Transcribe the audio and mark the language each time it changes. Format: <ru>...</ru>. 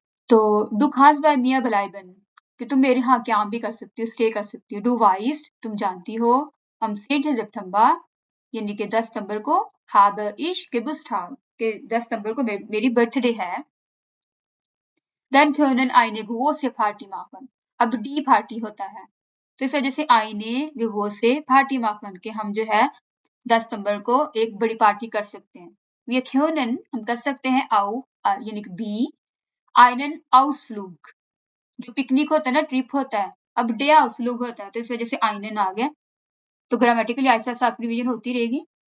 <hi>तो</hi> <de>du kannst bei mir bleiben</de> <hi>कि तुम मेरे यहाँ काम भी कर सकती हो, स्टे कर सकती हो।</hi> <de>Du weißt</de> <hi>तुम जानती हो, am 10. September यानी कि 10 सितंबर को</hi> <de>habe ich Geburtstag</de> <hi>कि 10 सितंबर को मेरी बर्थडे है।</hi> <de>Dann können eine große Party machen.</de> <hi>अब डी पार्टी होता है, तो इस वजह से</hi> <de>eine große Party machen</de> <hi>कि हम जो है 10 सितंबर को एक बड़ी पार्टी कर सकते हैं।</hi> <de>Wir können</de> <hi>हम कर सकते हैं auch यानी कि बी</hi> <de>einen Ausflug</de> <hi>जो पिकनिक होता है ना, ट्रिप होता है, अब डे Ausflug होता है, तो इस वजह से einen आ गया। तो ग्रामेटिकली ऐसा आपकी रिवीजन होती रहेगी।</hi>